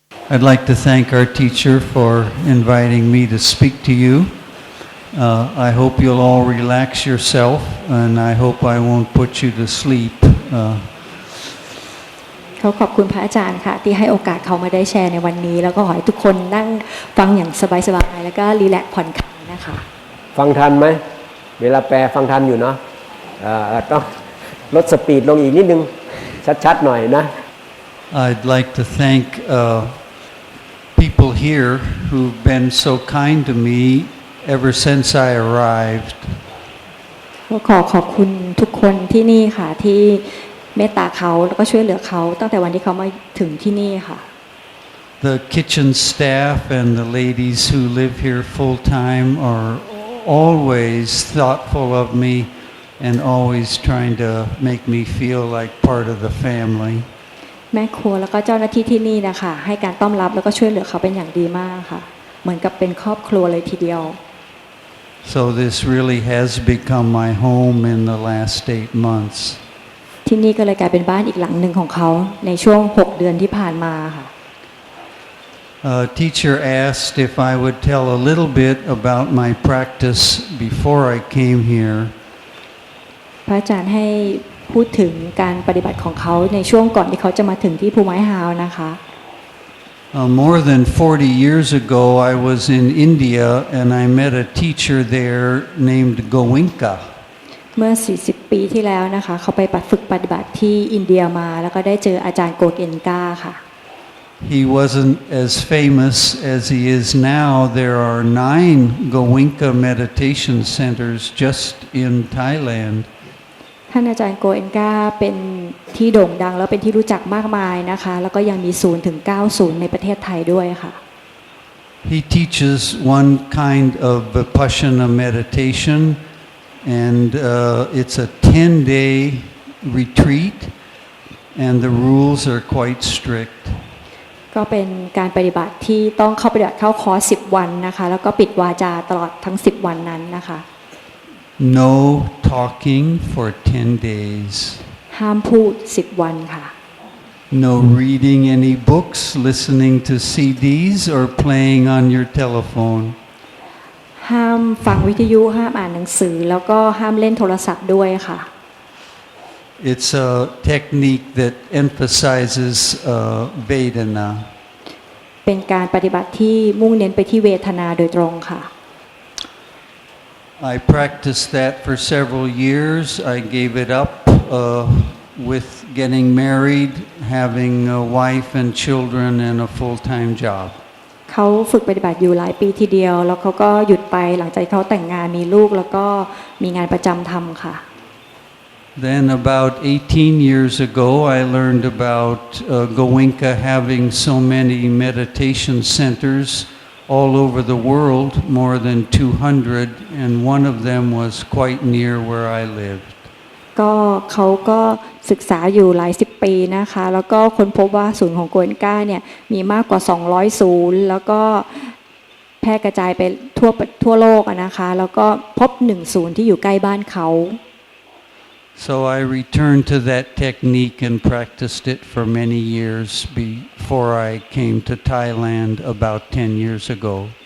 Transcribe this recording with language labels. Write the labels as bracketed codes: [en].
[en] I'd like to thank our teacher for inviting me to speak to you. I hope you'll all relax yourself, and I hope I won't put you to sleep. [th] เขาขอบคุณพระอาจารย์ค่ะที่ให้โอกาสเขามาได้แชร์ในวันนี้แล้วก็ขอให้ทุกคนนั่งฟังอย่างสบายๆแล้วก็รีแลกซ์ผ่อนคลายนะคะ ฟังทันไหมเวลาแปลฟังทันอยู่เนาะต้องลดสปีดลงอีกนิดนึงชัดๆหน่อยนะ [en] I'd like to thank people here who've been so kind to me ever since I arrived. [th] ก็ขอบคุณทุกคนที่นี่ค่ะที่เมตตาเขาแล้วก็ช่วยเหลือเขาตั้งแต่วันที่เขามาถึงที่นี่ค่ะ [en] The kitchen staff and the ladies who live here full time are always thoughtful of me and always trying to make me feel like part of the family. [th] แม่ครัวแล้วก็เจ้าหน้าที่ที่นี่นะคะให้การต้อนรับแล้วก็ช่วยเหลือเขาเป็นอย่างดีมากค่ะเหมือนกับเป็นครอบครัวเลยทีเดียว [en] So this really has become my home in the last 8 months. [th] ที่นี่ก็เลยกลายเป็นบ้านอีกหลังหนึ่งของเขาในช่วง6 เดือนที่ผ่านมาค่ะ [en] Teacher asked if I would tell a little bit about my practice before I came here. [th] พระอาจารย์ให้พูดถึงการปฏิบัติของเขาในช่วงก่อนที่เขาจะมาถึงที่ภูไม้ฮาวนะคะ [en] More than 40 years ago, I was in India and I met a teacher there named Goenka. [th] เมื่อ40 ปีที่แล้วนะคะเขาไปฝึกปฏิบัติที่อินเดียมาแล้วก็ได้เจออาจารย์โกเอนกาค่ะ [en] He wasn't as famous as he is now. There are 9 Goenka meditation centers just in Thailand. [th] ท่านอาจารย์โกเอนกาเป็นที่โด่งดังแล้วเป็นที่รู้จักมากมายนะคะแล้วก็ยังมี0 ถึง 9 ศูนย์ในประเทศไทยด้วยค่ะ [en] He teaches one kind of Vipassana meditation and it's a 10-day retreat and the rules are quite strict. [th] ก็เป็นการปฏิบัติที่ต้องเข้าปฏิบัติเข้าคอร์ส10 วันนะคะแล้วก็ปิดวาจาตลอดทั้ง10 วันนั้นนะคะ [en] No talking for 10 days. [th] ห้ามพูด10 วันค่ะ [en] No reading any books, listening to CDs or playing on your telephone. [th] ห้ามฟังวิทยุห้ามอ่านหนังสือแล้วก็ห้ามเล่นโทรศัพท์ด้วยค่ะ [en] It's a technique that emphasizes Vedana. [th] เป็นการปฏิบัติที่มุ่งเน้นไปที่เวทนาโดยตรงค่ะ [en] I practiced that for several years. I gave it up with getting married, having a wife and children and a full-time job. [th] เขาฝึกปฏิบัติอยู่หลายปีทีเดียวแล้วเขาก็หยุดไปหลังจากเขาแต่งงานมีลูกแล้วก็มีงานประจำทำค่ะ [en] Then about 18 years ago, I learned about Goenka having so many meditation centers all over the world, more than 200, and one of them was quite near where I lived. [th] ก็เขาก็ศึกษาอยู่หลาย10 ปีนะคะแล้วก็ค้นพบว่าศูนย์ของโกเอนกาเนี่ยมีมากกว่า200 ศูนย์แล้วก็แพร่กระจายไปทั่วโลกนะคะแล้วก็พบ1 ศูนย์ที่อยู่ใกล้บ้านเขา [en] So I returned to that technique and practiced it for many years before I came to Thailand about 10 years ago.